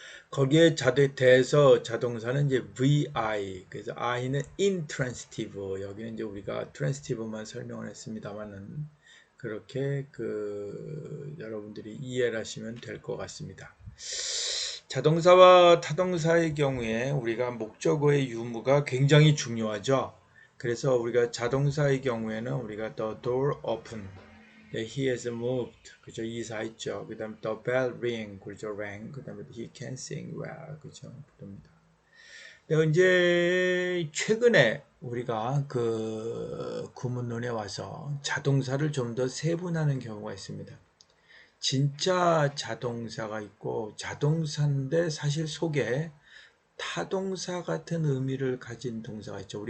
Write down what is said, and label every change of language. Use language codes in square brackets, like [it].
[ko] 거기에 대해서 자동사는 이제 VI, 그래서 I는 intransitive, 여기는 이제 우리가 transitive만 설명을 했습니다만은 그렇게 여러분들이 이해를 하시면 될 것 같습니다. 자동사와 타동사의 경우에 우리가 목적어의 유무가 굉장히 중요하죠. 그래서 우리가 자동사의 경우에는 우리가 [en] the door open, he has moved, [ko] 그죠? 이사했죠. 그 다음에 [en] the bell ring, [ko] 그죠? [en] rang. 그 다음에 he can sing well, [ko] 그죠? 부릅니다. 이제 최근에 우리가 그 구문론에 와서 자동사를 좀 더 세분화하는 경우가 있습니다. 진짜 자동사가 있고 자동사인데 사실 속에 타동사 같은 의미를 가진 동사가 있죠.